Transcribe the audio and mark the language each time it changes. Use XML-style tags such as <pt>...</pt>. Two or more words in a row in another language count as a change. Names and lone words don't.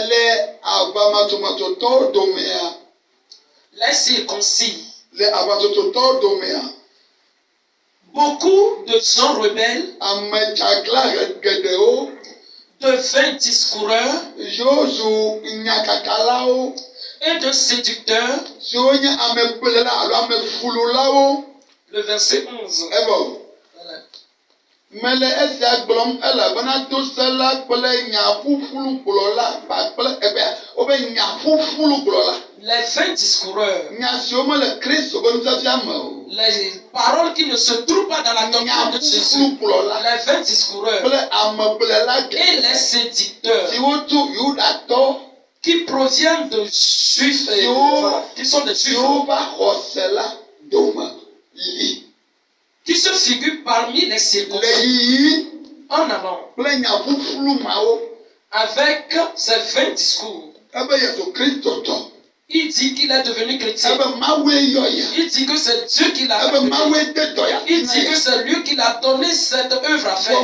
<fr>beaucoup de gens rebelles, de vains discoureurs et de séducteurs. Le verset 11.</fr> <ee>Mele esia gblɔm elabena tosela kple nyaƒuƒlu gblɔla kpakple wobe nyaƒuƒlu gblɔla.</ee> <fr>Les vains discoureurs.</fr> <ee>Nya siwo mele Kristo ƒe nufiafia me o.</ee> <fr>Les paroles qui ne se trouvent pas dans la doctrine de Jésus. Les vains discoureurs.</fr> <ee>Kple amegblẽla</ee> <fr>et les séducteurs.</fr> <ee>Siwo tso Yudatɔ.</ee> <fr>Qui proviennent de Juifs et qui sont des Juifs.</fr> <ee>Siwo va xɔse la dome li.</ee> <fr>Qui se figure parmi les circoncis en avant avec ses vains discours. Il dit qu'il est devenu chrétien. Il dit que c'est Dieu qui l'a fait. Il dit que c'est lui qui l'a donné cette œuvre à faire.</fr>